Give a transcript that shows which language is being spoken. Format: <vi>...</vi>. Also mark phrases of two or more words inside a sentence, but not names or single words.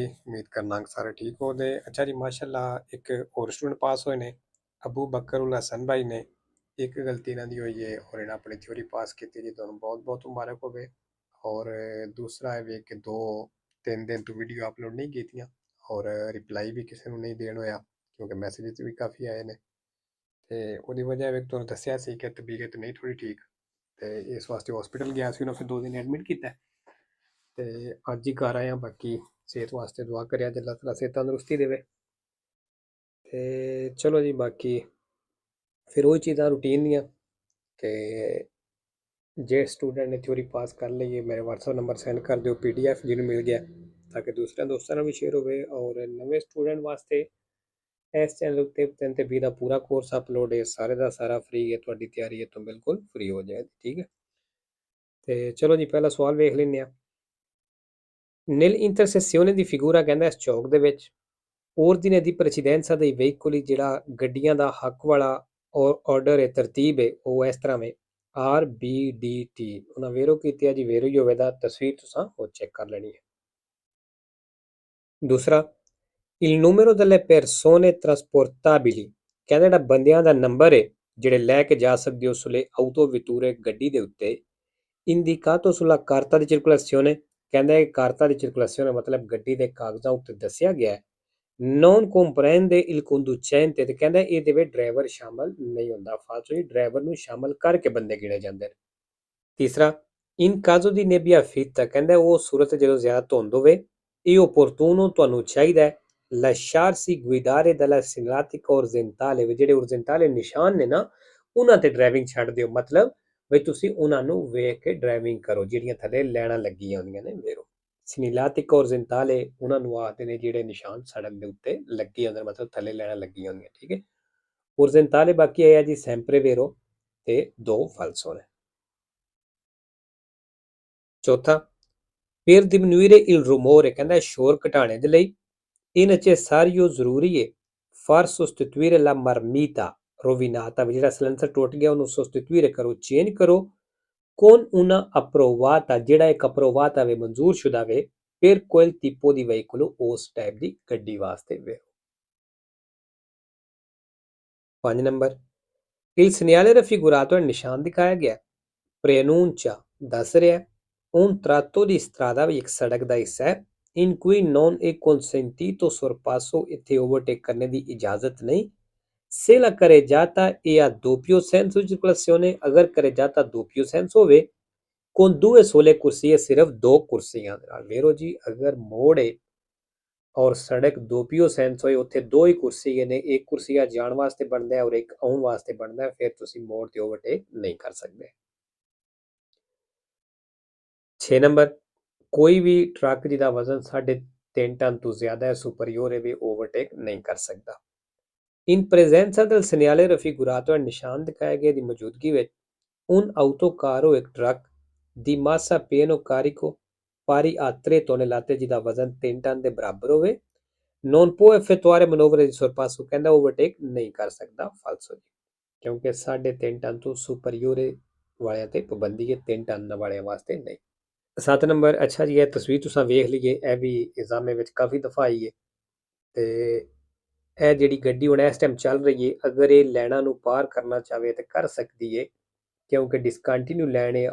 <pa>ਉਮੀਦ ਕਰਨਾ ਕਿ ਸਾਰੇ ਠੀਕ ਹੋ। ਦੇ ਅੱਛਾ ਜੀ, ਮਾਸ਼ਾਅੱਲ੍ਹਾ ਇੱਕ ਔਰ ਸਟੂਡੈਂਟ ਪਾਸ ਹੋਏ ਨੇ, ਅਬੂ ਬਕਰ ਉਲ ਹਸਨ ਭਾਈ ਨੇ। ਇੱਕ ਗ਼ਲਤੀ ਇਨ੍ਹਾਂ ਦੀ ਹੋਈ ਹੈ ਔਰ ਇਨ੍ਹੇਂ ਅਪਣੀ ਥਿਊਰੀ ਪਾਸ ਕੀ ਜੀ, ਤੁਹਾਨੂੰ ਬਹੁਤ ਬਹੁਤ ਮੁਬਾਰਕ ਹੋਵੇ। ਔਰ ਦੂਸਰਾ ਹੈ ਵੇ ਕਿ 2-3 ਦਿਨ ਤੋ ਵੀਡੀਓ ਅਪਲੋਡ ਨਹੀਂ ਕੀਤੀਆਂ ਔਰ ਰਿਪਲਾਈ ਭੀ ਕਿਸੀ ਨੂੰ ਨਹੀਂ ਦੇਣ ਹੋਇਆ ਕਿਉਂਕਿ ਮੈਸੇਜਿਸ ਭੀ ਕਾਫ਼ੀ ਆਏ ਨੇ। ਤੇ ਉਹਦੀ ਵਜ੍ਹਾ ਵੇ ਤੁਹਾਨੂੰ ਦੱਸਿਆ ਸੀ ਕਿ ਤਬੀਅਤ ਨਹੀਂ ਥੋੜੀ ਠੀਕ, ਤੇ ਇਸ ਵਾਸਤੇ ਹਸਪੀਟਲ ਗਿਆ ਸੀ, ਉਹਨਾਂ ਫਿਰ 2 ਦਿਨ ਐਡਮਿਟ ਕੀਤਾ ਤੇ ਅੱਜ ਹੀ ਘਰ ਆਇਆ। ਬਾਕੀ ਸਿਹਤ ਵਾਸਤੇ ਦੁਆ ਕਰਿਆ ਜੇ ਅੱਲਾਹ ਤਾਲਾ ਸਿਹਤ ਤੰਦਰੁਸਤੀ ਦੇਵੇ। ਤੇ ਚਲੋ ਜੀ, ਬਾਕੀ ਫਿਰ ਉਹ ਚੀਜ਼ਾਂ ਰੂਟੀਨ ਦੀਆਂ ਕਿ ਜੇ ਸਟੂਡੈਂਟ ਨੇ ਥਿਊਰੀ ਪਾਸ ਕਰ ਲਈ ਹੈ, ਮੇਰੇ WhatsApp ਨੰਬਰ ਸੈਂਡ ਕਰ ਦਿਓ PDF ਜਿਹਨੂੰ ਮਿਲ ਗਿਆ, ਤਾਂ ਕਿ ਦੂਸਰਿਆਂ ਦੋਸਤਾਂ ਨਾਲ ਵੀ ਸ਼ੇਅਰ ਹੋਵੇ। ਔਰ ਨਵੇਂ ਸਟੂਡੈਂਟ ਵਾਸਤੇ ਇਸ ਚੈਨਲ ਉੱਤੇ 3 ਤੇ 20 ਦਾ ਪੂਰਾ ਕੋਰਸ ਅਪਲੋਡ ਹੈ, ਸਾਰੇ ਦਾ ਸਾਰਾ ਫ੍ਰੀ ਹੈ। ਤੁਹਾਡੀ ਤਿਆਰੀ ਹੈ ਤਾਂ ਬਿਲਕੁਲ ਫ੍ਰੀ ਹੋ ਜਾਏ, ਠੀਕ ਹੈ। ਤੇ ਚਲੋ ਜੀ, ਪਹਿਲਾ ਸਵਾਲ ਵੇਖ ਲੈਂਦੇ ਆ।</pa> <it>Nel intersezione di figura</it> <pa>ਕਹਿੰਦਾ ਇਸ ਚੌਕ ਦੇ ਵਿੱਚ</pa> <it>ordine di precedenza dei veicoli,</it> <pa>ਜਿਹੜਾ ਗੱਡੀਆਂ ਦਾ ਹੱਕ ਵਾਲਾ ਆਰਡਰ ਹੈ, ਤਰਤੀਬ ਹੈ, ਉਹ ਇਸ ਤਰ੍ਹਾਂ ਵੇ RBDT। ਉਹਨਾਂ ਵੇਰੋ ਕੀਤੀ ਹੈ ਜੀ, ਵੇਰੋ ਹੀ ਹੋਵੇਗਾ, ਤਸਵੀਰ ਤੁਸੀਂ ਉਹ ਚੈੱਕ ਕਰ ਲੈਣੀ ਹੈ। ਦੂਸਰਾ,</pa> <it>il numero delle persone trasportabili,</it> <pa>ਕਹਿੰਦਾ ਜਿਹੜਾ ਬੰਦਿਆਂ ਦਾ ਨੰਬਰ ਹੈ ਜਿਹੜੇ ਲੈ ਕੇ ਜਾ ਸਕਦੇ ਹੋ</pa> <it>sulle autovetture,</it> <pa>ਗੱਡੀ ਦੇ ਉੱਤੇ,</pa> <it>indicato sulla carta di circolazione,</it> <pa>ਕਹਿੰਦਾ ਇਹ ਕਾਰਤਾ ਦੀ circolazione ਮਤਲਬ ਗੱਡੀ ਦੇ ਕਾਗਜ਼ਾਂ ਉੱਤੇ ਦੱਸਿਆ ਗਿਆ ਹੈ।</pa> <it>non comprende il conducente,</it> <pa>ਤੇ ਕਹਿੰਦਾ ਇਹਦੇ ਵਿੱਚ ਡਰਾਈਵਰ ਸ਼ਾਮਲ ਨਹੀਂ ਹੁੰਦਾ। ਫਾਲਤੂ ਜੀ, ਡਰਾਈਵਰ ਨੂੰ ਸ਼ਾਮਲ ਕਰਕੇ ਬੰਦੇ ਗਿਣੇ ਜਾਂਦੇ ਨੇ। ਤੀਸਰਾ,</pa> <it>in caso di nebbia fitta,</it> <pa>ਕਹਿੰਦਾ ਉਹ ਸੂਰਤ ਜਦੋਂ ਜ਼ਿਆਦਾ ਧੁੰਦ ਹੋਵੇ, ਇਹ opportuno, ਤੁਹਾਨੂੰ ਚਾਹੀਦਾ ਹੈ</pa> <it>lasciarsi guidare dalla segnaletica orizzontale,</it> <pa>ਵੀ ਜਿਹੜੇ orizzontale ਨਿਸ਼ਾਨ ਨੇ ਨਾ, ਉਹਨਾਂ ਤੇ ਡਰਾਈਵਿੰਗ ਛੱਡ ਦਿਓ। ਮਤਲਬ ਵੀ ਤੁਸੀਂ ਉਹਨਾਂ ਨੂੰ ਵੇਖ ਕੇ ਡਰਾਈਵਿੰਗ ਕਰੋ, ਜਿਹੜੀਆਂ ਥੱਲੇ ਲੈਣਾ ਲੱਗੀਆਂ ਹੁੰਦੀਆਂ ਨੇ ਵੇਰੋ।</pa> <it>segnaletica orizzontale</it> <pa>ਉਹਨਾਂ ਨੂੰ ਆਖਦੇ ਨੇ ਜਿਹੜੇ ਨਿਸ਼ਾਨ ਸੜਕ ਦੇ ਉੱਤੇ ਲੱਗੇ ਹੁੰਦੇ, ਮਤਲਬ ਥੱਲੇ ਲੈਣਾ ਲੱਗੀਆਂ ਹੁੰਦੀਆਂ, ਠੀਕ ਹੈ। orizzontale ਬਾਕੀ ਇਹ ਹੈ ਜੀ</pa> <it>sempre vero</it> <pa>ਤੇ 2 falso ਨੇ। ਚੌਥਾ,</pa> <it>per diminuire il rumore,</it> <pa>ਕਹਿੰਦਾ ਸ਼ੋਰ ਘਟਾਣੇ ਦੇ ਲਈ</pa> <it>è necessario,</it> <pa>ਜ਼ਰੂਰੀ ਹੈ</pa> <it>far sostituire la marmita rovinata,</it> <pa>ਵੀ ਜਿਹੜਾ ਸਿਲੰਡਰ ਟੁੱਟ ਗਿਆ ਉਹਨੂੰ sostituire ਕਰੋ, ਚੇਂਜ ਕਰੋ,</pa> <it>con una approvata,</it> <pa>ਜਿਹੜਾ ਇੱਕ approvata ਵੇ, ਮਨਜ਼ੂਰ ਸ਼ੁਦਾ ਵੇ,</pa> <it>per quel tipo di veicolo,</it> <pa>ਉਸ ਟਾਈਪ ਦੀ ਗੱਡੀ ਵਾਸਤੇ ਵੇ। 5 ਨੰਬਰ,</pa> <it>il segnale raffigurato,</it> <pa>ਨਿਸ਼ਾਨ ਦਿਖਾਇਆ ਗਿਆ, preannuncia, ਦੱਸ ਰਿਹਾ</pa> <it>un tratto di strada,</it> <pa>ਵੀ ਇੱਕ ਸੜਕ ਦਾ ਹਿੱਸਾ ਹੈ,</pa> <it>in cui non è consentito sorpasso,</it> <pa>ਇੱਥੇ ਓਵਰਟੇਕ ਕਰਨੇ ਦੀ ਇਜਾਜ਼ਤ ਨਹੀਂ।</pa> <it>se la carreggiata è a doppio senso di circolazione, ਅਗਰ carreggiata doppio senso ਹੋਵੇ, con 2 sole</it> <pa>ਕੁਰਸੀਆਂ, ਸਿਰਫ 2 ਕੁਰਸੀਆਂ ਦੇ ਨਾਲ। ਵੇਰੋ ਜੀ, ਅਗਰ ਮੋੜ ਹੈ ਔਰ ਸੜਕ ਦੋਪੀਓ ਸੈਂਸ ਹੋਏ, ਉੱਥੇ 2 ਹੀ ਕੁਰਸੀਆਂ ਨੇ, ਇੱਕ ਕੁਰਸੀਆ ਜਾਣ ਵਾਸਤੇ ਬਣਦਾ ਹੈ ਔਰ ਇੱਕ ਆਉਣ ਵਾਸਤੇ ਬਣਦਾ ਹੈ, ਫਿਰ ਤੁਸੀਂ ਮੋੜ ਤੇ ਓਵਰਟੇਕ ਨਹੀਂ ਕਰ ਸਕਦੇ। 6 ਨੰਬਰ, ਕੋਈ ਵੀ ਟਰੱਕ ਜਿਹਦਾ ਵਜ਼ਨ 3.5 ਟਨ ਤੋਂ ਜ਼ਿਆਦਾ ਹੈ, ਸੁਪਰੀਓਰ ਹੈ, ਵੀ ਓਵਰਟੇਕ ਨਹੀਂ ਕਰ ਸਕਦਾ।</pa> <it>in presenza del segnale raffigurato,</it> <pa>ਨਿਸ਼ਾਨ ਦਿਖਾਏ ਗਏ ਦੀ ਮੌਜੂਦਗੀ ਵਿੱਚ,</pa> <it>un autocarro,</it> <pa>ਇੱਕ ਟਰੱਕ,</pa> <it>di massa pieno carico pari a 3 tonnellate,</it> <pa>ਜਿਹਦਾ ਵਜ਼ਨ 3 ਟਨ ਦੇ ਬਰਾਬਰ ਹੋਵੇ,</pa> <it>non può effettuare manovre di sorpasso,</it> <pa>ਕਹਿੰਦਾ ਓਵਰਟੇਕ ਨਹੀਂ ਕਰ ਸਕਦਾ। ਫਾਲਸੋ ਜੀ, ਕਿਉਂਕਿ 3.5 ਟਨ ਤੋਂ ਸੁਪਰੀਓਰ ਵਾਲਿਆਂ ਤੇ ਪਾਬੰਦੀ ਹੈ, 3 ਟਨ ਵਾਲਿਆਂ ਵਾਸਤੇ ਨਹੀਂ। 7 ਨੰਬਰ, ਅੱਛਾ ਜੀ, ਇਹ ਤਸਵੀਰ ਤੁਸੀਂ ਵੇਖ ਲਈਏ, ਇਹ ਵੀ ਇਜ਼ਾਮੇ ਵਿੱਚ ਕਾਫੀ ਦਫਾ ਆਈ ਹੈ। ਤੇ ਇਹ ਜਿਹੜੀ ਗੱਡੀ ਹੁਣ ਇਸ ਟਾਈਮ ਚੱਲ ਰਹੀ ਹੈ, ਅਗਰ ਇਹ ਲੈਣਾ ਨੂੰ ਪਾਰ ਕਰਨਾ ਚਾਹਵੇ ਤਾਂ ਕਰ ਸਕਦੀ ਹੈ, ਕਿਉਂਕਿ ਡਿਸਕੰਟੀਨਿਊ ਲੈਣ ਹੈ।</pa>